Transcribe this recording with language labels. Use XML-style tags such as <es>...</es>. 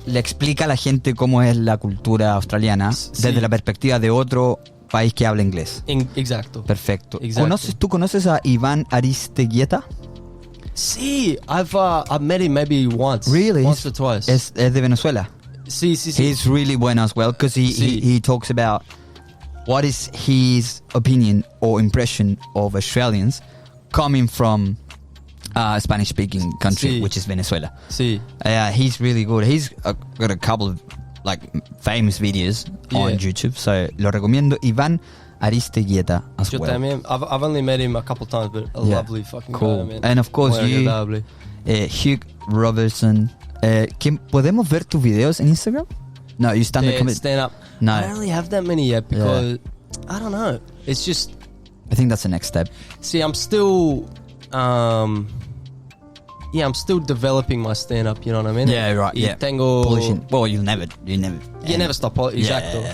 <es>le explica a la gente cómo es la cultura australiana desde la perspectiva de otro país que habla inglés. Exacto. Perfecto. Exacto. ¿Tú conoces a Iván Aristeguieta? Sí,</es> <en>I've met him maybe once. Really? Once or twice.</en> <es>Es de Venezuela. Sí.</es> <en>He's really</en> <es>bueno</es> <en>as well because he talks about what is his opinion or impression of Australians coming from a Spanish-speaking country, which is Venezuela.</en> <es>Sí.</es> <en>He's really good. He's got a couple of like famous videos on YouTube, so</en> <es>lo recomiendo.</es> <en>Iván Aristeguieta as well.</en> <es>También.</es> <en>I've only met him a couple times, but a lovely fucking guy, man. And of course Hugh Roberson.</en> <es>¿Podemos ver tus videos en Instagram?</es> <en>No, you stand up. No. I don't really have that many yet because I don't know. It's just. I think that's the next step. See, I'm still. I'm still developing my stand up. You know what I mean? Yeah, right. Yeah. Polishing. Well, you never stop.</en> <es>Exacto.</es>